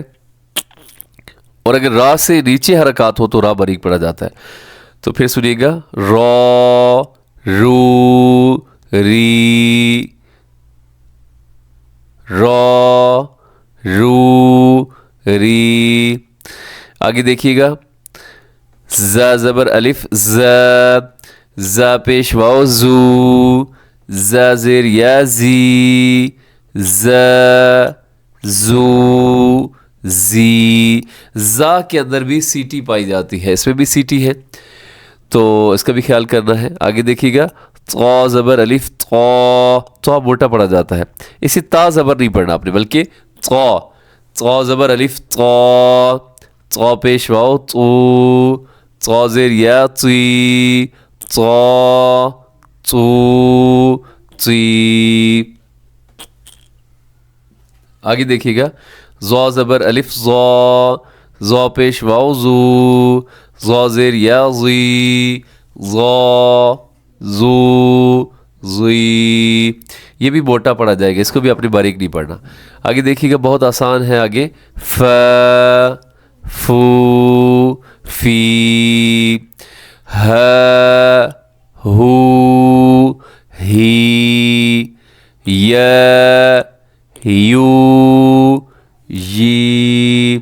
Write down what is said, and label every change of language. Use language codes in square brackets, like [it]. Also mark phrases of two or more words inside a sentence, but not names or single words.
[ur] اور اگر را سے نیچے حرکت ہو تو را باریک پڑھا جاتا ہے. تو پھر سنیے گا، را رو ری، را رو ری. آگے دیکھیے گا, ز زبر الف ز, زا پیش واو زو، زا زیر یا زی، زا زو زی. زا کے اندر بھی سی ٹی پائی جاتی ہے، اس میں بھی سی ٹی ہے، تو اس کا بھی خیال کرنا ہے. آگے دیکھیے گا طا زبر الف طا، طا موٹا پڑا جاتا ہے، اسی تا زبر نہیں پڑھنا آپ نے بلکہ طا. طا زبر الف طا، طا پیش واو طو، طا زیر یا طی، طا طو طی. آگے دیکھیے گا زا زبر الف زا، زا پیش واو زو، زا زیر یا زی، زا زو زی. یہ بھی موٹا پڑا جائے گا، اس کو بھی اپنی باریک نہیں پڑھنا. آگے دیکھیے گا بہت آسان ہے. آگے ف فو فی، ہ ہو ہی، یا یو یی.